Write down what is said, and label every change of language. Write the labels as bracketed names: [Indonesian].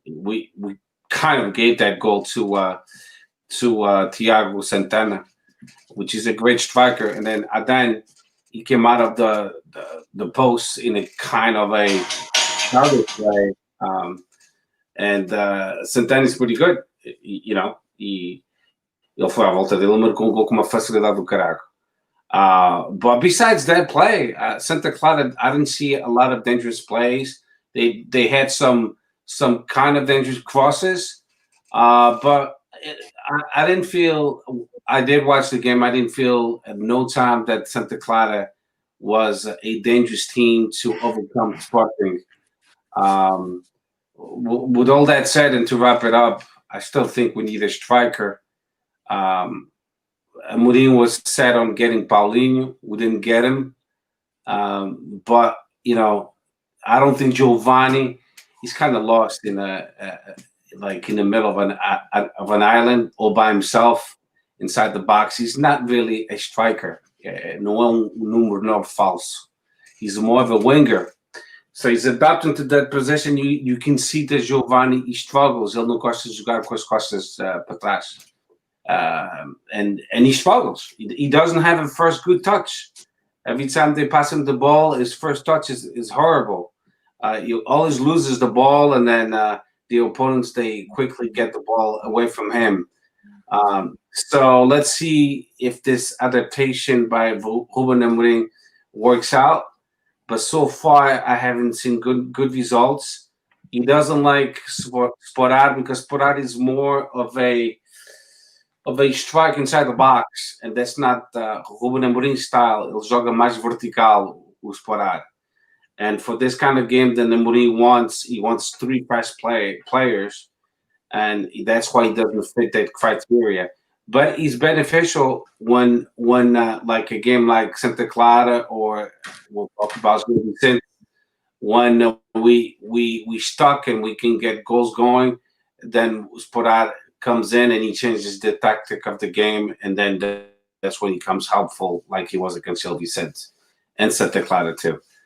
[English] We kind of gave that goal to Thiago Santana, which is a great striker. And then Adan, he came out of the post in a kind of a childish way. And Santana is pretty good. [Portuguese] Ele foi à volta dele, marcou um gol com uma facilidade do caraco. [English] But besides that play, Santa Clara, I didn't see a lot of dangerous plays. They had some kind of dangerous crosses, but I didn't feel. I did watch the game. I didn't feel at no time that Santa Clara was a dangerous team to overcome Sporting. With all that said, and to wrap it up, I still think we need a striker. Mourinho was set on getting Paulinho. We didn't get him. But, I don't think Giovanni, he's kind of lost in in the middle of an island all by himself inside the box. He's not really a striker. [Portuguese] No número 9 falso. [English] He's more of a winger. So he's adapting to that position. You can see that Giovanni, he struggles. [Portuguese] Ele não gosta de jogar com as costas para trás. [English] And he struggles. He doesn't have a first good touch. Every time they pass him the ball, his first touch is horrible. He always loses the ball, and then the opponents, they quickly get the ball away from him. So let's see if this adaptation by Ruben Amorim works out. But so far, I haven't seen good results. He doesn't like Sporad because Sporad is more of a strike inside the box, and that's not Ruben Amorim's style. [Portuguese] Ele joga mais vertical, o Sporad. [English] And for this kind of game, then Amorim wants 3 fast players, and that's why he doesn't fit that criteria. But he's beneficial when like a game like Santa Clara, or we'll talk about Vicente, when we stuck and we can get goals going, then Sporad comes in and he changes the tactic of the game, and then that's when he comes helpful, like he was against Gil Vicente and Santa Clara too.